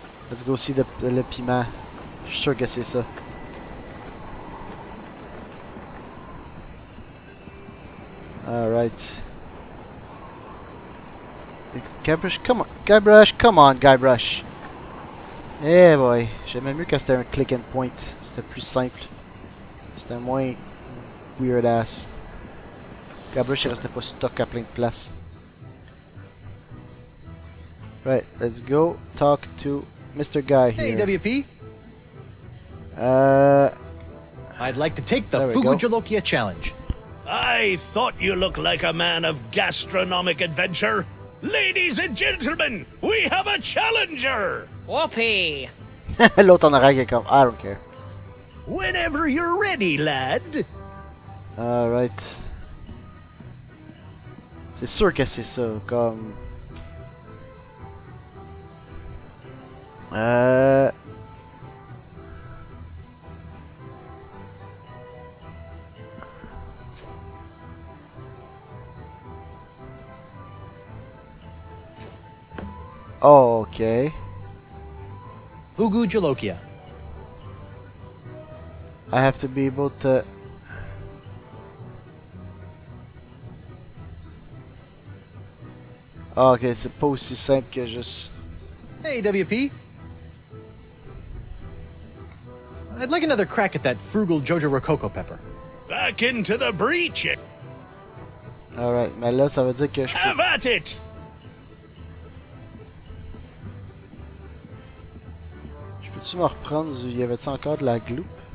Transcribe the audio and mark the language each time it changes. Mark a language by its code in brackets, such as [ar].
[en] Let's go see [fr] le piment. Je suis sûr que c'est ça. [en] Alright. Guybrush, come on. Guybrush, come on, Guybrush. Eh boy. [fr] J'aimais mieux quand c'était un click and point. C'était plus simple. C'était moins weird ass. Guybrush, il restait pas stuck à plein de places. [en] Right, let's go talk to Mr. Guy here. Hey, WP. I'd like to take the There we go. Fugujalokia challenge. I thought you looked like a man of gastronomic adventure. Ladies and gentlemen, we have a challenger! Whoopee! [fr] L'autre en arrière qui est comme, [en] I don't care. Whenever you're ready, lad. Alright. [fr] C'est sûr que c'est ça, comme... [en] Oh, okay. Fugujalokia. I have to be able to... [fr] Oh, ok, c'est pas aussi simple que juste... [en] Hey, WP. I'd like another crack at that frugal Jojo Rococo pepper. Back into the breach. [fr] Alright, mais là, ça veut dire que je peux... [en] Have at it! [fr] Peux-tu me reprendre y avait-tu encore de la gloop?